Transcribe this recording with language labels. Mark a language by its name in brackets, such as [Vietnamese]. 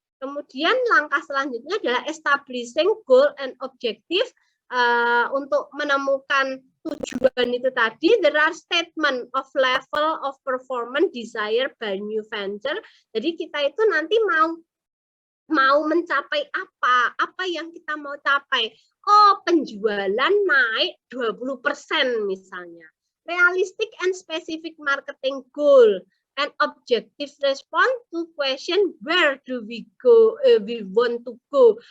[Indonesian] Kemudian langkah selanjutnya adalah [English] establishing goal and objective [Indonesian] untuk menemukan tujuan itu tadi. [English] There are statement of level of performance desired by new venture. [Indonesian] Jadi kita itu nanti mau mencapai apa yang kita mau capai. Oh, penjualan naik 20% misalnya. [English] Realistic and specific marketing goal and objective response to question where do we go, we want to go.